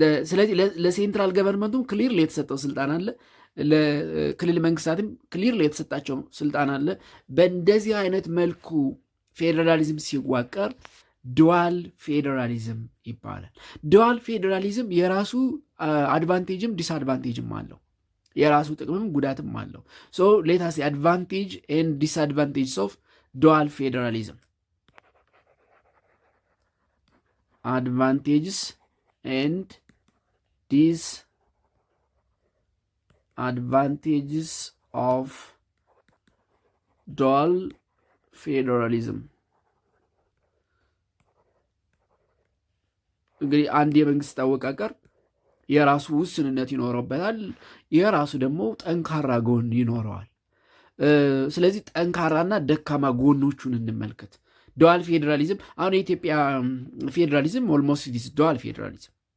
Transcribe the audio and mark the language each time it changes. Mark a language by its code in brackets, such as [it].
[am] ስለዚህ ለሴንትራል ገቨርንመንቱም ክሊር የተሰጠው ስልጣን አለ፣ ለክልል መንግስታትም ክሊር የተሰጣቸው ስልጣን አለ። በእንደዚህ አይነት መልኩ ፌዴራሊዝም ሲዋቀር ዱዋል ፌዴራሊዝም ይባላል። ዱዋል ፌዴራሊዝም የራሱ አድቫንቴጅም ዲስአድቫንቴጅም አለው። የራሱ ጥቅምም ጉዳትም አለው። [en] ሶ ሌት አስ አድቫንቴጅ ኤንድ ዲስአድቫንቴጅስ ኦፍ dual federalism. Advantages and disadvantages of dual federalism. [am] እንግዲህ አንድ የመንግስት አወቃቀር የራሱ ውስንነት ይኖረበታል፣ የራሱ ደግሞ ጠንካራ ጎን ይኖረዋል። ስለዚህ ጠንካራና ደካማ ጎኖቹን እንመልከት። ዱዋል ፌዴራሊዝም አሁን የኢትዮጵያ ፌዴራሊዝም ኦልሞስት ዲስ ዱዋል ፌዴራሊዝም